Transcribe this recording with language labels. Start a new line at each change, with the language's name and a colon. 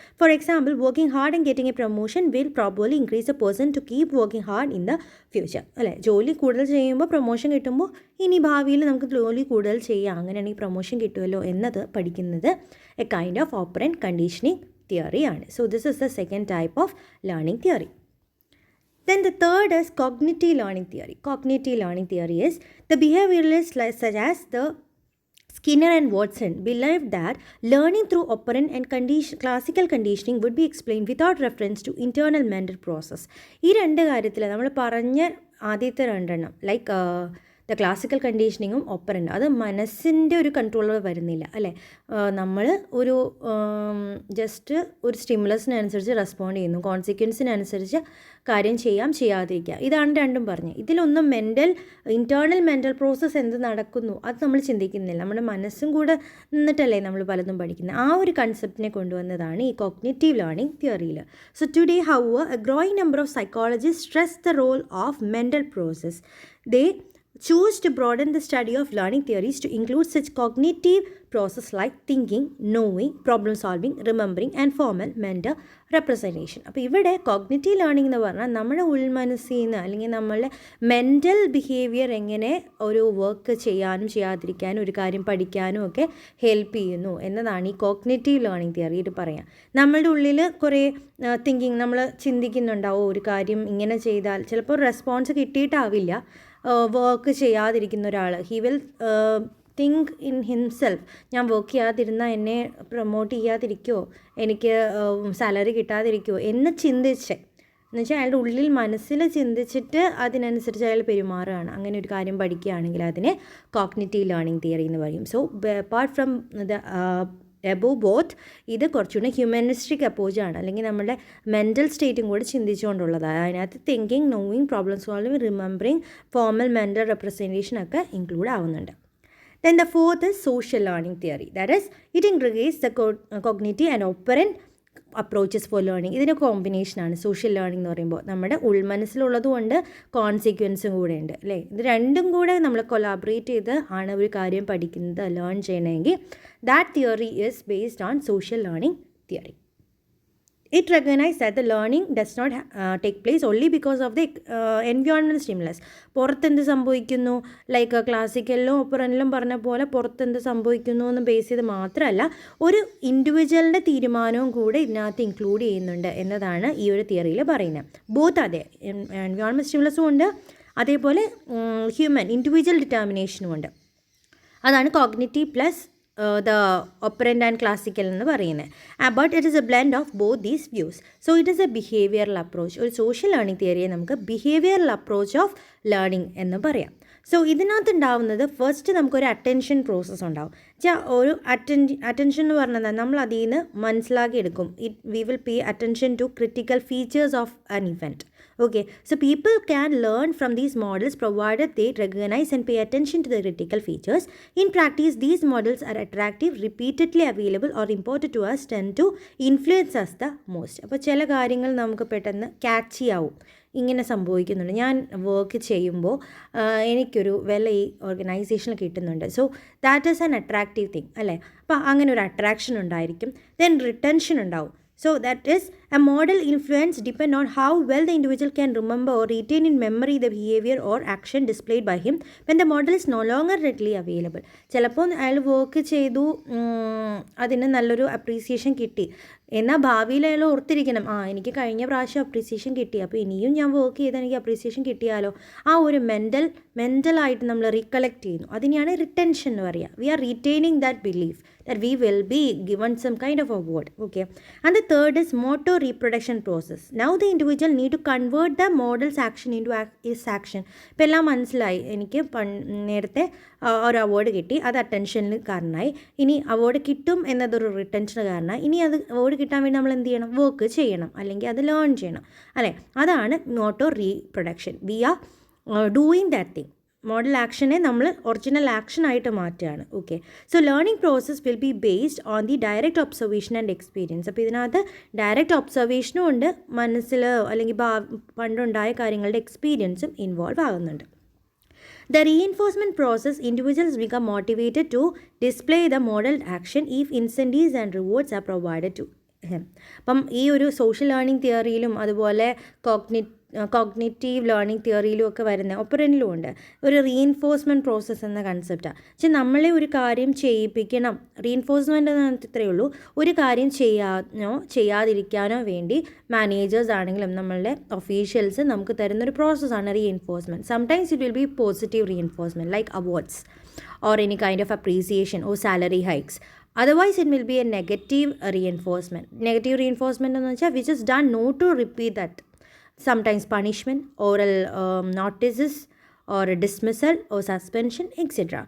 English: For example, working hard and getting a promotion will probably increase a person to keep working hard in the future, അല്ലേ?
Malayalam: ജോലി കൂടുതൽ ചെയ്യുമ്പോൾ promotion കിട്ടുമ്പോൾ ഇനി ഭാവിയിൽ നമുക്ക് ജോലി കൂടുതൽ ചെയ്യാം, അങ്ങനെയാണെങ്കിൽ പ്രൊമോഷൻ കിട്ടുമല്ലോ എന്നത് പഠിക്കുന്നത്
English: a kind of
Malayalam: operant conditioning തിയറിയാണ്.
English: So this is the second type of learning theory. Then the third is cognitive learning theory. Cognitive learning theory is the behavioralists such as the Skinner and Watson believed that learning through operant and classical conditioning would be explained without reference to internal mental process.
Malayalam: ഈ രണ്ട് കാര്യത്തിൽ നമ്മൾ പറഞ്ഞ ആദ്യത്തെ രണ്ടെണ്ണം,
English: like the classical
Malayalam: കണ്ടീഷനിങ്ങും ഓപ്പറൻറ്റും, അത് മനസ്സിൻ്റെ ഒരു കൺട്രോളിൽ വരുന്നില്ല, അല്ലേ? നമ്മൾ ഒരു ജസ്റ്റ് ഒരു സ്റ്റിമുലസിനനുസരിച്ച് റെസ്പോണ്ട് ചെയ്യുന്നു, കോൺസിക്വൻസിനനുസരിച്ച് കാര്യം ചെയ്യാതിരിക്കുക, ഇതാണ് രണ്ടും പറഞ്ഞത്. ഇതിലൊന്നും ഇൻറ്റേർണൽ മെൻ്റൽ പ്രോസസ്സ് എന്ത് നടക്കുന്നു അത് നമ്മൾ ചിന്തിക്കുന്നില്ല, നമ്മുടെ മനസ്സും കൂടെ നിന്നിട്ടല്ലേ നമ്മൾ പലതും പഠിക്കുന്നത്. ആ ഒരു കൺസെപ്റ്റിനെ കൊണ്ടുവന്നതാണ് ഈ കോഗ്നിറ്റീവ് ലേണിംഗ് തിയറിയിൽ.
English: So today however a growing number of psychologist stress the role of mental process. They choose to broaden the study of learning theories to include such cognitive process like thinking, knowing, problem solving, remembering and formal mental representation.
Malayalam: അപ്പോൾ ഇവിടെ cognitive learning എന്ന് പറഞ്ഞാൽ നമ്മുടെ ഉൾമനസ്സിൽ നിന്ന് അല്ലെങ്കിൽ നമ്മളുടെ mental behaviour എങ്ങനെ ഒരു വർക്ക് ചെയ്യാനും ചെയ്യാതിരിക്കാനും ഒരു കാര്യം പഠിക്കാനും ഒക്കെ ഹെൽപ്പ് ചെയ്യുന്നു എന്നതാണ് ഈ കോഗ്നിറ്റീവ് ലേണിംഗ് തിയറിയിൽ പറയാം. നമ്മളുടെ ഉള്ളിൽ കുറേ തിങ്കിങ്, നമ്മൾ ചിന്തിക്കുന്നുണ്ടാവും ഒരു കാര്യം ഇങ്ങനെ ചെയ്താൽ, ചിലപ്പോൾ റെസ്പോൺസ് കിട്ടിയിട്ടാവില്ല. വർക്ക് ചെയ്യാതിരിക്കുന്ന ഒരാൾ,
English: he will think in himself,
Malayalam: ഞാൻ വർക്ക് ചെയ്യാതിരുന്നാൽ എന്നെ പ്രൊമോട്ട് ചെയ്യാതിരിക്കുമോ, എനിക്ക് സാലറി കിട്ടാതിരിക്കുമോ എന്ന് ചിന്തിച്ച് എന്നുവെച്ചാൽ അയാളുടെ ഉള്ളിൽ മനസ്സിൽ ചിന്തിച്ചിട്ട് അതിനനുസരിച്ച് അയാൾ പെരുമാറുകയാണ്. അങ്ങനെ ഒരു കാര്യം പഠിക്കുകയാണെങ്കിൽ അതിനെ കോഗ്നിറ്റീവ് ലേണിംഗ് തിയറി എന്ന് പറയും.
English: so apart from the above both,
Malayalam: ഇത് കുറച്ചുകൂടി ഹ്യൂമനിസ്റ്റിക് അപ്രോച്ചാണ്, അല്ലെങ്കിൽ നമ്മുടെ മെൻ്റൽ സ്റ്റേറ്റും കൂടെ ചിന്തിച്ചുകൊണ്ടുള്ളതാണ്. അതിനകത്ത് thinking, knowing, problem solving, remembering, formal mental representation ഒക്കെ ഇൻക്ലൂഡ് ആവുന്നുണ്ട്.
English: Then the fourth is social learning theory. That is, it integrates the cognitive and operant approaches for learning.
Malayalam: ഇതിൻ്റെ കോമ്പിനേഷനാണ് സോഷ്യൽ ലേണിംഗ് എന്ന് പറയുമ്പോൾ. നമ്മുടെ ഉൾമനസ്സിലുള്ളതുകൊണ്ട് കോൺസിക്വൻസും കൂടെ ഉണ്ട് അല്ലേ. ഇത് രണ്ടും കൂടെ നമ്മൾ കൊലാബറേറ്റ് ചെയ്ത് ആണ് ഒരു കാര്യം പഠിക്കുന്നത്, ലേൺ ചെയ്യണമെങ്കിൽ.
English: That theory is based on social learning theory. It recognizes that the learning does not take place only because of the environmental stimulus.
Malayalam: പുറത്തെന്ത് സംഭവിക്കുന്നു, ലൈക്ക് ക്ലാസിക്കലിലും ഒപ്പറനിലും പറഞ്ഞ പോലെ പുറത്തെന്ത് സംഭവിക്കുന്നു എന്ന് ബേസ് ചെയ്ത് മാത്രമല്ല, ഒരു ഇൻഡിവിജ്വലിൻ്റെ തീരുമാനവും കൂടെ ഇതിനകത്ത് ഇൻക്ലൂഡ് ചെയ്യുന്നുണ്ട് എന്നതാണ് ഈ ഒരു തിയറിയിൽ പറയുന്നത്. ബോത്ത് അതെ, എൻവയോൺമെൻറ്റ് സ്റ്റിമുലസും ഉണ്ട്, അതേപോലെ ഹ്യൂമൻ ഇൻഡിവിജ്വൽ ഡിറ്റർമിനേഷനും ഉണ്ട്. അതാണ് cognitive plus
English: the operant and classical
Malayalam: എന്ന് പറയുന്നത്.
English: But it is a blend of both these views. So it is a behavioral approach.
Malayalam: ഒരു സോഷ്യൽ ലേണിംഗ് തിയറിയെ നമുക്ക് ബിഹേവിയറൽ അപ്രോച്ച് ഓഫ് ലേണിംഗ് എന്ന് പറയാം. സോ ഇതിനകത്ത് ഉണ്ടാവുന്നത് ഫസ്റ്റ് നമുക്കൊരു അറ്റൻഷൻ പ്രോസസ്സ് ഉണ്ടാവും. ഒരു അറ്റൻഷൻ എന്ന് പറഞ്ഞാൽ നമ്മൾ അതിൽ നിന്ന് മനസ്സിലാക്കി എടുക്കും.
English: We will pay attention to critical features of an event. Okay, so people can learn from these models provided they recognize and pay attention to the critical features. In practice, these models are attractive, repeatedly available or imported to us, tend to influence us the most.
Malayalam: അപ്പോൾ ചില കാര്യങ്ങൾ നമുക്ക് പെട്ടെന്ന് catch ആവും. ഇങ്ങനെ സംഭവിക്കുന്നുണ്ട്, ഞാൻ work ചെയ്യുമ്പോൾ എനിക്കൊരു വില ഈ ഓർഗനൈസേഷനിൽ കിട്ടുന്നുണ്ട്.
English: so that is an attractive thing
Malayalam: അല്ലേ. അപ്പോൾ അങ്ങനെ ഒരു അട്രാക്ഷൻ ഉണ്ടായിരിക്കും. ദെൻ റിട്ടൻഷൻ ഉണ്ടാവും.
English: So that is, a model influence depend on how well the individual can remember or retain in memory the behavior or action displayed by him when the model is no longer readily available.
Malayalam: ചിലപ്പോൾ അയാൾ work ചെയ്തു, അതിന് നല്ലൊരു appreciation കിട്ടി, എന്നാൽ ഭാവിയിൽ അയാൾ ഓർത്തിരിക്കണം, എനിക്ക് കഴിഞ്ഞ പ്രാവശ്യം അപ്രീസിയേഷൻ കിട്ടി, അപ്പോൾ ഇനിയും ഞാൻ വർക്ക് ചെയ്താൽ എനിക്ക് അപ്രീസിയേഷൻ കിട്ടിയാലോ. ആ ഒരു മെൻ്റലായിട്ട് നമ്മൾ റീകളക്ട് ചെയ്യുന്നു. അതിനെയാണ് റിട്ടൻഷൻ എന്ന് പറയുക.
English: We are retaining that belief that we will be given some kind of award. Okay, and the third is motor reproduction process. Now the individual need to convert the model's action into his action.
Malayalam: ഇപ്പോൾ എല്ലാം മനസ്സിലായി, എനിക്ക് നേരത്തെ ഒരു award കിട്ടി, അത് അറ്റൻഷനിൽ കാരണമായി. ഇനി അവാർഡ് കിട്ടും എന്നതൊരു റിട്ടൻഷന് കാരണമായി. ഇനി അത് അവാർഡ് കിട്ടാൻ വേണ്ടി നമ്മൾ എന്ത് ചെയ്യണം, വർക്ക് ചെയ്യണം, അല്ലെങ്കിൽ അത് ലേൺ ചെയ്യണം അല്ലേ. അതാണ് motor reproduction.
English: We are doing that thing.
Malayalam: Model ആക്ഷനെ നമ്മൾ ഒറിജിനൽ ആക്ഷൻ ആയിട്ട് മാറ്റുകയാണ്.
English: Okay, so learning process will be based on the direct observation and experience.
Malayalam: അപ്പോൾ ഇതിനകത്ത് ഡയറക്റ്റ് ഒബ്സർവേഷനും ഉണ്ട്, മനസ്സിൽ അല്ലെങ്കിൽ പണ്ടുണ്ടായ കാര്യങ്ങളുടെ എക്സ്പീരിയൻസും ഇൻവോൾവ് ആകുന്നുണ്ട്.
English: The reinforcement process, individuals become motivated to display the modeled action if incentives and rewards are provided to him.
Malayalam: അപ്പം ഈ ഒരു സോഷ്യൽ ലേണിംഗ് തിയറിയിലും അതുപോലെ കോഗ്നിറ്റീവ് ലേണിംഗ് തിയറിയിലും ഒക്കെ വരുന്ന ഒപ്പറനിലും ഉണ്ട് ഒരു റീഇൻഫോഴ്സ്മെൻറ്റ് പ്രോസസ്സ് എന്ന കൺസെപ്റ്റാണ്. പക്ഷേ നമ്മളെ ഒരു കാര്യം ചെയ്യിപ്പിക്കണം, റീഇൻഫോഴ്സ്മെൻ്റ് എന്ന് ഇത്രയേ ഉള്ളൂ. ഒരു കാര്യം ചെയ്യാതിരിക്കാനോ വേണ്ടി മാനേജേഴ്സ് ആണെങ്കിലും നമ്മളുടെ ഒഫീഷ്യൽസ് നമുക്ക് തരുന്നൊരു പ്രോസസ്സാണ് reinforcement.
English: Sometimes it will be positive reinforcement like awards or any kind of appreciation or salary hikes. Otherwise it will be a negative reinforcement. Negative reinforcement
Malayalam: എന്ന് വെച്ചാൽ
English: which is done not to repeat that. Sometimes punishment, oral notices or dismissal or suspension, etc.